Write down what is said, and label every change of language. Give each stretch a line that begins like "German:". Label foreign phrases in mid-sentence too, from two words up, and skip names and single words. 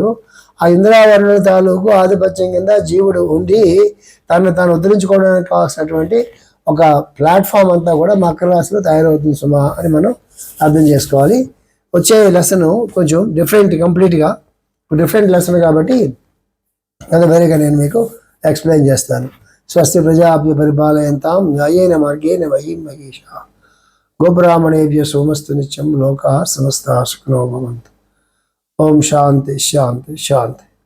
Telugu: ఆ ఇంద్రావరుణుల తాలూకు ఆధిపత్యం కింద జీవుడు ఉండి తను తాను ఉద్ధరించుకోవడానికి కావాల్సినటువంటి ఒక ప్లాట్ఫామ్ అంతా కూడా మకర రాశిలో తయారవుతుంది సుమా అని మనం అర్థం చేసుకోవాలి. వచ్చే లెసన్ కొంచెం కంప్లీట్గా
English: different lesson
Telugu: కాబట్టి అది వేరేగా నేను మీకు ఎక్స్ప్లెయిన్ చేస్తాను.
Sanskrit: స్వస్తి ప్రజాభ్య పరిపాలయంతాం న్యాయేన మార్గేణ మహీం మహేషా గోబ్రాహ్మణేభ్య సోమస్తు నిత్యం లోకా సమస్తా సుఖినో భవంతు. ఓం శాంతి శాంతి శాంతి.